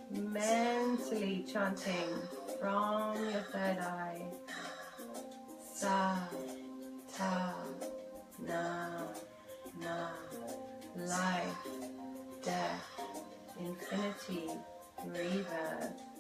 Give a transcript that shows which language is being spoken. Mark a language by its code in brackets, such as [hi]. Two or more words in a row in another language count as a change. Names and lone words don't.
[en] mentally chanting from your third eye. Sa, ta, na, na. Life, death, infinity, rebirth.